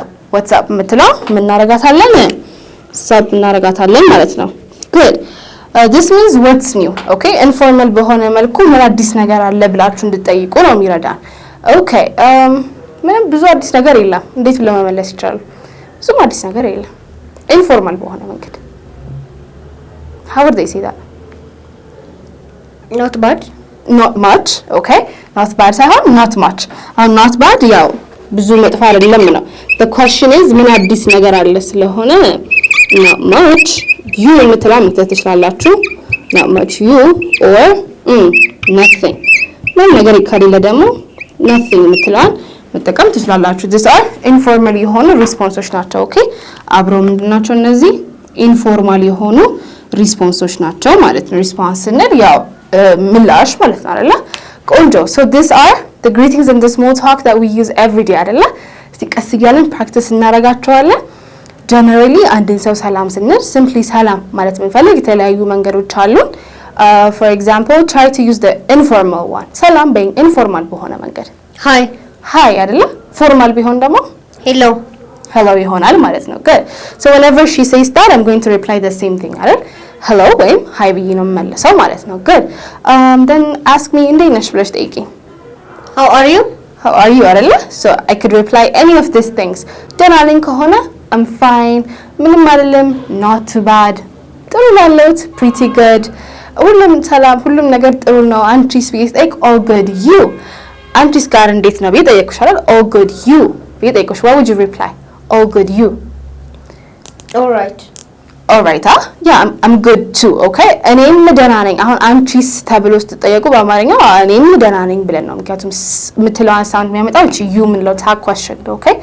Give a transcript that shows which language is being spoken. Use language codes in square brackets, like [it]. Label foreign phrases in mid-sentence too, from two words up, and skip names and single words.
[en] what's up [am] የምትለው ምን እናረጋታለን? sup እናረጋታለን ማለት ነው። good. [en] this means what's new okay? [am] informal በሆነ መልኩ ምን አዲስ ነገር አለ ብላችሁ እንድትጠይቁ ነው የሚረዳን okay? ምንም ብዙ አዲስ ነገር የለም እንዴት ብለው መመለስ ይችላሉ? ብዙም አዲስ ነገር የለም informal በሆነ መንገድ [en] how would they say that? not bad not much okay? not bad ሳይሆን not much. not bad [am] ያው ብዙ መጥፎ አይደለም ነው። [en] the question is [am] ምን አዲስ ነገር አለ ስለሆነ [en] not much you [am] የምትለው ትችላላችሁ [en] not much you or nothing [am] ምን ነገር ከሌለ ደግሞ nothing የምትለዋን መጠቀም ትችላላችሁ። [en] these are informal [am] የሆኑ ሪስፖንሶች ናቸው okay? አብረው ምንድናቸው እነዚህ ኢንፎርማል የሆኑ ሪስፖንሶች ናቸው ማለት ነው። ሪስፖንስ ስንል ያው ምላሽ ማለት ነው አይደለ? [en] ቆንጆ so these are the greetings and the small talk that we use every day አይደለ? [am] እስቲ ቀስ እያለን ፕራክቲስ እናረጋቸዋለን። generally አንድን ሰው ሰላም ስንል simply ሰላም ማለት የምንፈልግ የተለያዩ መንገዶች አሉን። [en] For example, try to use the informal one. [am] ሰላም በይኝ ኢንፎርማል በሆነ መንገድ [en] Hi. [am] Hi አይደለ? ፎርማል ቢሆን ደግሞ [en] Hello. [am] hello ይሆናል ማለት ነው። Good. [en] So whenever she says that, I'm going to reply the same thing አይደል? [am] hello ወይም hi ብዬ ነው የምመልሰው ማለት ነው። Good. [en] Then ask me [am] እንዴት ነሽ ብለሽ ጠይቂኝ። [en] How are you? How are you አይደለ? So I could reply any of these things. [am] ደህና ነኝ ከሆነ [en] I'm fine, [am] ምንም አይደለም, [en] not too bad, [am] ጥሩ ላለሁት, [en] pretty good, [am] ሁሉም ሰላም፣ ሁሉም ነገር ጥሩ ነው። አንቺስ ብዬ ስጠይቅ [en] all good, you. [am] አንቺስ ጋር እንዴት ነው ብዬ ጠየቅኩሽ አይደል? [en] all good, you [am] ብዬ ጠየቅኩሽ. [en] What would you reply? all good, you. All right. all right, yeah, I'm good too, okay? [am] እኔም ደህና ነኝ። አሁን አንቺስ ተብሎ ስትጠየቁ በአማርኛ እኔም ደህና ነኝ ብለን ነው፣ ምክንያቱም የምትለዋን ሳውንድ የሚያመጣው እቺ you የምንለው [en] tag question [am] ነው, [en] okay?